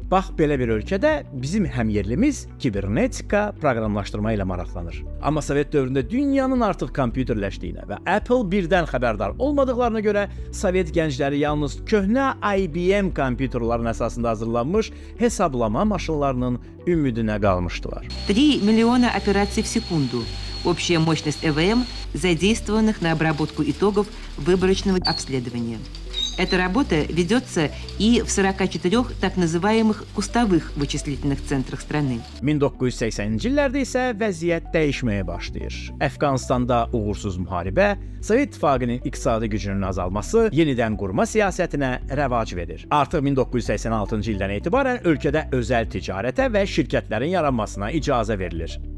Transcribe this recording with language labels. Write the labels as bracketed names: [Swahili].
[Azerbaijani] Bax, belə bir ölkədə bizim həmyerlimiz kibernetika, proqramlaşdırma ilə maraqlanır. Amma Sovet dövründə dünyanın artıq kompüterləşdiyinə və Apple birdən xəbərdar olmadıqlarına görə Sovet gəncləri yalnız köhnə IBM kompüterlərin əsasında hazırlanmış hesablama maşınlarının ümidinə qalmışdılar. [Russian] 3 миллиона операций в секунду. Общая мощность ЭВМ, задействованных на обработку итогов выборочного обследования. Эта работа ведется и в 44 так называемых кустовых вычислительных центрах страны. [Azerbaijani] 1980-ci illərdə isə vəziyyət dəyişməyə başlayır. Əfqanistanda uğursuz müharibə, Sovet İttifaqının iqtisadi gücünün azalması yenidən qurma siyasətinə rəvac verir. Artıq 1986-cı ildən etibarən ölkədə özəl ticarətə və şirkətlərin yaranmasına icazə verilir.